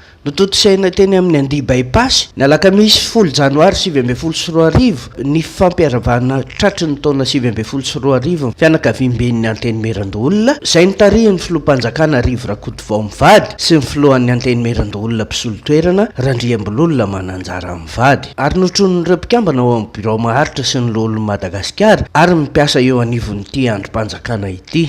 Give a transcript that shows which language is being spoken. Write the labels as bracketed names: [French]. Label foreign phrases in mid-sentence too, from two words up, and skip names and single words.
[Malagasy] Notontosaina teny amin'ny andy by-pass ny alakamisy 10 janoary 2024 Nifampiarahaba Tratry ny taona 2024 Fianakaviam-ben'ny Antenimierandoholona izay notarihin'ny Filoham-panjakana Rivo RAKOTOVAO mivady sy ny Filohan'ny Antenimierandoholona mpisolo-toerana RANDIAMBOLOLONA Mananjara mivady ary notronin'ireo mpikambana ao amin'ny Birao maharitra sy ny Loholon'ny Madagasikara ary mpiasa eo anivon'ity androm-panjakana ity.